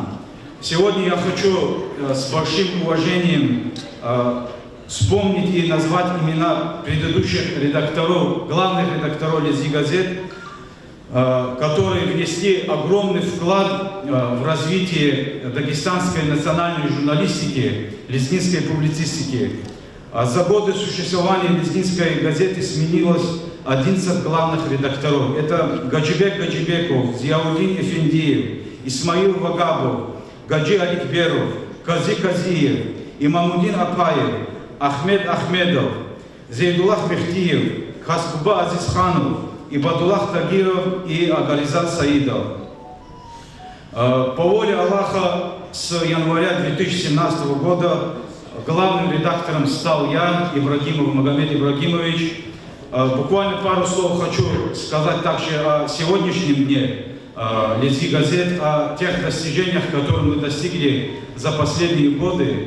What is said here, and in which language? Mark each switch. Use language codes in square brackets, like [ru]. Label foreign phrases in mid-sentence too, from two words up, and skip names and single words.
[ru] Сегодня я хочу с большим уважением вспомнить и назвать имена предыдущих редакторов, главных редакторов «Лезги» газет, которые внесли огромный вклад в развитие дагестанской национальной журналистики, лезгинской публицистики. За годы существования лезгинской газеты сменилось 11 главных редакторов. Это Гаджибек Гаджибеков, Зияудин Эфендиев, Исмаил Вагабов, Гаджи Аликберов, Кази Казиев, Имамудин Апаев, Ахмед Ахмедов, Зейдуллах Мехтиев, Хасбуба Азизханов, Ибадуллах Тагиров и Агаризат Саидов. По воле Аллаха с января 2017 года главным редактором стал я, Ибрагимов Магомед Ибрагимович. Буквально пару слов хочу сказать также о сегодняшнем дне Лезги газет, о тех достижениях, которые мы достигли за последние годы.